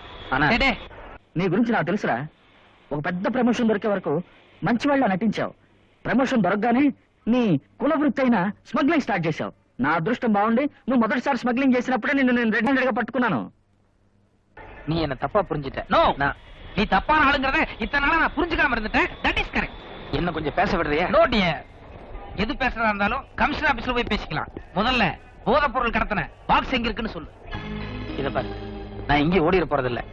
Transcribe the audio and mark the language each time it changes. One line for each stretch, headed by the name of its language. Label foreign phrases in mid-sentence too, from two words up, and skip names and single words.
Telugu: ఆనా నీ గురించి నాకు తెలుసురా. ఒక పెద్ద ప్రమోషన్ దొరికే వరకు మంచి వాళ్ళ నటించావు. ప్రమోషన్ దొరకగానే నీ కుల వృత్తి అయిన స్మగ్లింగ్ స్టార్ట్ చేశావు. నా అదృష్టం బాగుండి నువ్వు మొదటిసారి స్మగ్లింగ్ చేసినప్పుడే నిన్ను నేను రెడ్ హ్యాండెడ్ గా పట్టుకున్నాను.
Tamil: நீ என்ன தப்பா புரிஞ்சிட்ட. நோ, நீ தப்பான ஆளுங்கறத இத்தனை நாளா நான் புரிஞ்சுக்காம இருந்துட்டேன்.
English: That is correct.
Tamil: என்ன கொஞ்சம் பேச விடுறியா?
English: No dear,
Tamil: எது பேசுறதா இருந்தாலும் கமிஷனர் ஆபீஸ்ல போய் பேசிக்கலாம். முதல்ல போதைப் பொருள் கடத்தின பாக்ஸ் எங்க இருக்குன்னு சொல்லு. இத பாரு, நான் இங்கே ஓடிட போறது இல்ல.